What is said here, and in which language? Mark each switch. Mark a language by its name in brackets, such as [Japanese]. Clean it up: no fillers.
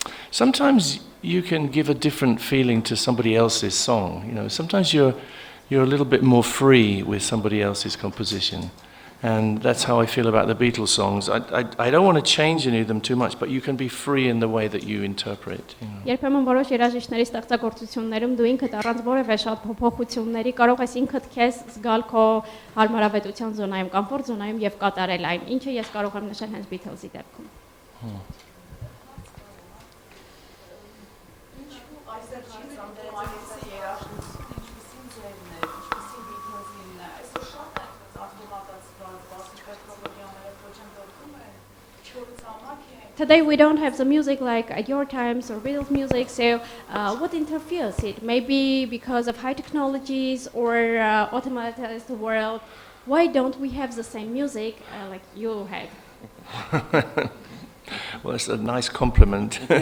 [English] Sometimes you can give a different feeling to somebody else's song. Sometimes you're a little bit more free with somebody else's composition. And that's how I feel about the Beatles songs. I don't want to change any of them too much, but you can be free in the way that you interpret. You know. [Armenian] Երբեմն որոշ երաժիշտների ստեղծագործություններում դու ինքդ առանց որևէ շատ փոփոխությունների կարող ես ինքդ քեզ զգալ քո հարմարավետության զոնայում, կոմֆորտ զոնայում եւ կատարել այն, ինչը ես կարող եմ նշել հենց Beatles-ի դեպքում։ [English] Today we don't have the music like at your times or Beatles music, so what interferes it? Maybe because of high technologies or automatized world. Why don't we have the same music like you had? Well, it's a nice compliment.